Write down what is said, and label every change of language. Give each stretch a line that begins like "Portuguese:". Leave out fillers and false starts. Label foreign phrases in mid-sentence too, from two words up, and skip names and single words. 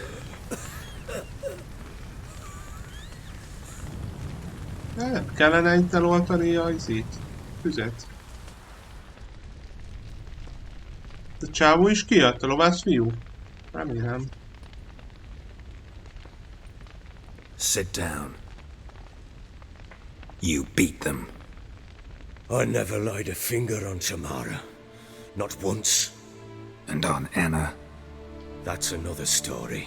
Hungarian: Nem kellene itt eloltani a izét, tüzet. A csávó is kijött, a lovász fiú? Remélem.
English: Sit down. You beat them. I never laid a finger on Tamara. Not once. And on Anna. That's another story.